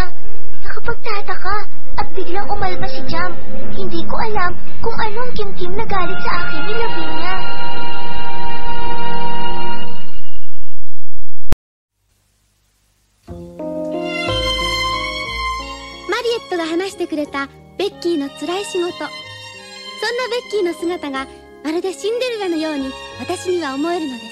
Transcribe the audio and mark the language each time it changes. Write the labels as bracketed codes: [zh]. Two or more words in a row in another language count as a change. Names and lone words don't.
[tl] Nakapagtataka at biglang umalma si Jam. Hindi ko alam kung anong kimkim na galit sa akin ni Lavinia. [ja] マリエットが話してくれたベッキーの辛い仕事。そんなベッキーの姿がまるでシンデレラのように私には思えるのです。